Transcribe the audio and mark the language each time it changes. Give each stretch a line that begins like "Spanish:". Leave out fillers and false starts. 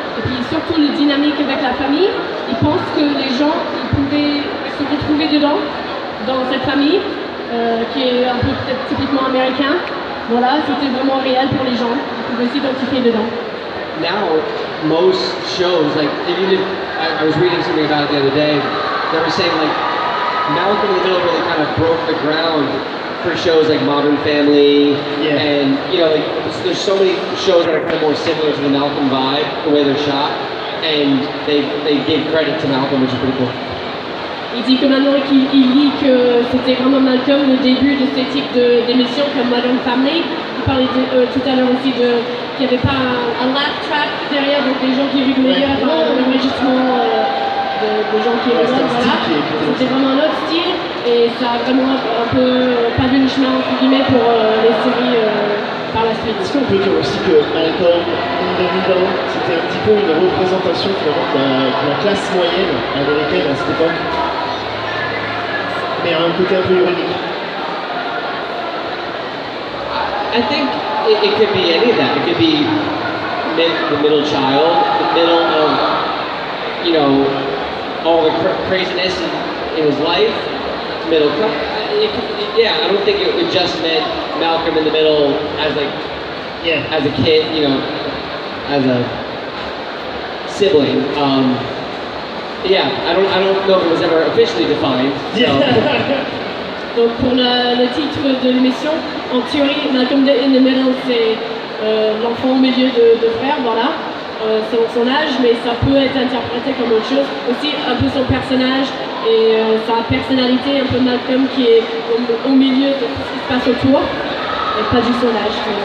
French: Et puis surtout le dynamique avec la famille, il pense que les gens ils pouvaient se retrouver dedans, dans cette famille, qui est un peu peut-être typiquement américain. Voilà, c'était vraiment réel pour les gens, ils pouvaient s'identifier dedans.
English: Now, most shows, like, I was reading something about it the other day, they were saying like, Malcom in the Middle really kind of broke the ground for shows like Modern Family, and you know, like there's so many shows that are kind of more similar to the Malcom vibe, the way they're shot, and they gave credit to Malcom, which is pretty cool.
French: Il dit que maintenant qu'il lit que c'était vraiment Malcom le début de ces types d'émissions comme Modern Family. Il parlait tout à l'heure aussi qu'il n'y avait pas un laugh track derrière, donc des gens qui rigolaient, un enregistrement de gens qui rigolent, voilà. C'était vraiment un autre style et ça a vraiment un peu pavé le chemin entre guillemets pour les séries par la suite. Est-ce qu'on peut dire aussi que Malcom in the Middle, c'était un petit peu une représentation finalement de la classe moyenne américaine à cette époque, mais un côté un peu ironique?
English: I think it could be any of that. It could be the middle child, the middle of, you know, all the craziness in his life, middle class. Yeah, I don't think it just meant Malcom in the middle as like, as a kid, you know, as a sibling. Yeah, I don't know if it was ever officially defined. So.
French: Donc pour le titre de l'émission, en théorie, Malcom in the Middle, c'est l'enfant au milieu de frères, voilà. Selon son âge, mais ça peut être interprété comme autre chose. Aussi un peu son personnage et sa personnalité, un peu Malcom qui est au milieu de tout ce qui se passe autour, et pas juste son âge.